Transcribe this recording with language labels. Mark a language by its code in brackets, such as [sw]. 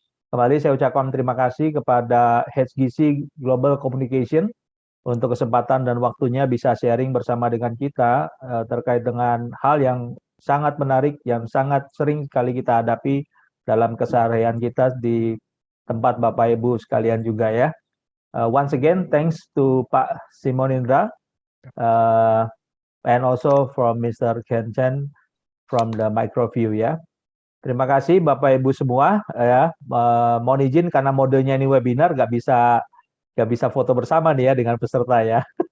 [id] Kembali saya ucapkan terima kasih kepada HGC Global Communication untuk kesempatan dan waktunya bisa sharing bersama dengan kita terkait dengan hal yang sangat menarik, yang sangat sering sekali kita hadapi dalam keseharian kita di tempat Bapak Ibu sekalian juga ya. [en] Once again, thanks to Pak Simonindra and also from Mr. Ken Chen from the Microview [id] ya. Terima kasih Bapak Ibu semua ya. Mohon izin karena modenya ini webinar nggak bisa foto bersama nih ya dengan peserta ya.